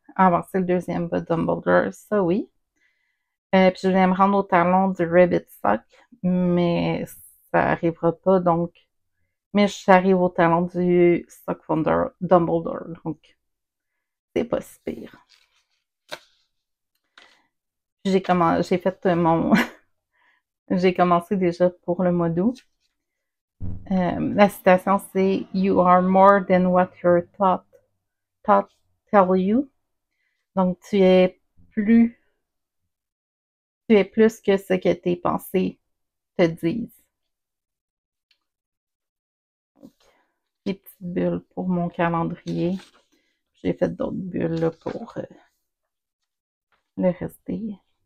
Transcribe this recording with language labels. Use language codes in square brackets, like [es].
[fr] Avancer le deuxième bas Dumbledore, ça oui. Puis je vais me rendre au talon du Ribbit Sock, mais ça arrivera pas, donc. Mais j'arrive au talon du Sock Founder Dumbledore, donc c'est pas si pire. J'ai fait mon. J'ai commencé déjà pour le mois d'août. La citation, c'est [en] You are more than what your thought tell you. [fr] Donc, tu es plus que ce que tes pensées te disent. Donc, les petites bulles pour mon calendrier. J'ai fait d'autres bulles là, pour le rester.